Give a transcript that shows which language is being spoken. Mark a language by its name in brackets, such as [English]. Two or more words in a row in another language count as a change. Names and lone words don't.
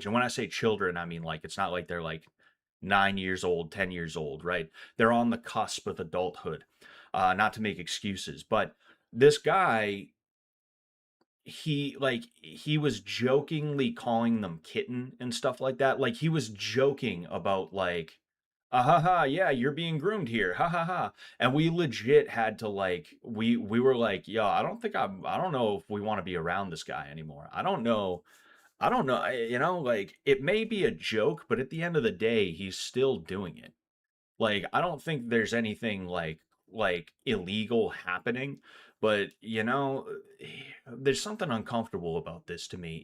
[English] And when I say children, I mean like it's not like they're like 9 years old, 10 years old, right? They're on the cusp of adulthood. Not to make excuses, but this guy he was jokingly calling them kitten and stuff like that. Like he was joking about like, ah, ha ha, yeah, you're being groomed here, ha ha ha. And we legit had to like we were like, yo, I don't know if we want to be around this guy anymore. I don't know, you know, like it may be a joke, but at the end of the day, he's still doing it. Like, I don't think there's anything like illegal happening, but you know, there's something uncomfortable about this to me.